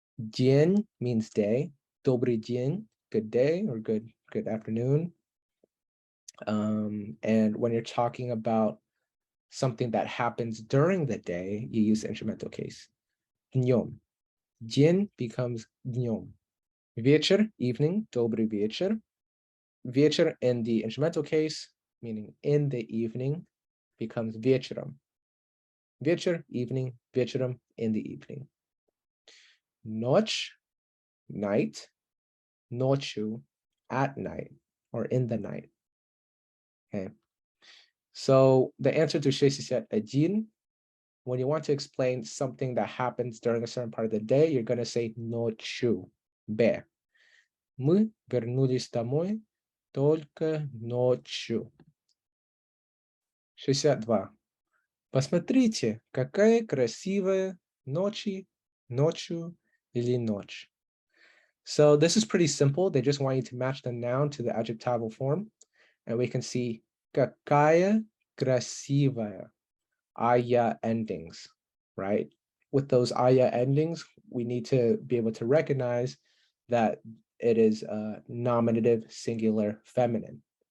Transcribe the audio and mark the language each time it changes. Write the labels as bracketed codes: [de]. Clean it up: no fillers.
[en] День means day. [ru] Добрый день, [en] good day or good afternoon. And when you're talking about something that happens during the day, you use the instrumental case. [ru] Днем. День [en] becomes [ru] днем. Вечер, [en] evening, [ru] добрый вечер. [en] Вечер in the instrumental case, meaning in the evening, becomes вечером. Вечер, evening, вечером, in the evening. Ночь, night. Ночью, at night, or in the night. Okay. So the answer to 61 when you want to explain something that happens during a certain part of the day, you're going to say ночью. [ru] Б. Мы вернулись домой только ночью. [en] 62. [ru] Посмотрите, какая красивая ночью или ночь. [en] So this is pretty simple. They just want you to match the noun to the adjectival form. And we can see [ru] какая красивая. [en] Aya endings, right? With those aya endings, we need to be able to recognize that it is a nominative singular feminine.